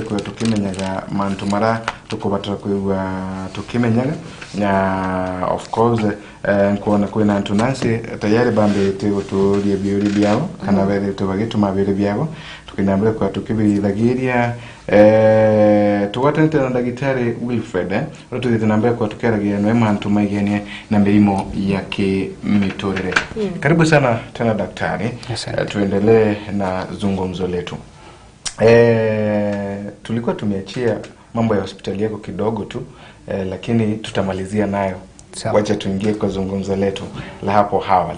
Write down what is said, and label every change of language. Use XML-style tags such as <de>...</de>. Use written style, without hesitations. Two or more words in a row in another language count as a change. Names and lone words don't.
<mer>kwa tukimenyaga mantu mara tukubatara kwa tukimenyaga na</mer> <en>of course</en> <mer>nkuona kwina antunasi tayari bambe tutulie biuri byao kana bere tubagitu mabere byao tukinambere kwa tukibithagiria tuwatente na daktari Wilfred tukinambere kwa tukeragia no mantu maigenie na mirimo yake mitorere.</mer> <sw>Karibu sana tena daktari. Tuendelee na zungumzo letu. Tulikuwa tumeachia mambo ya hospitali yako kidogo tu lakini tutamalizia nayo. Wacha tuingie kwa zungumzo letu la hapo awali.</sw>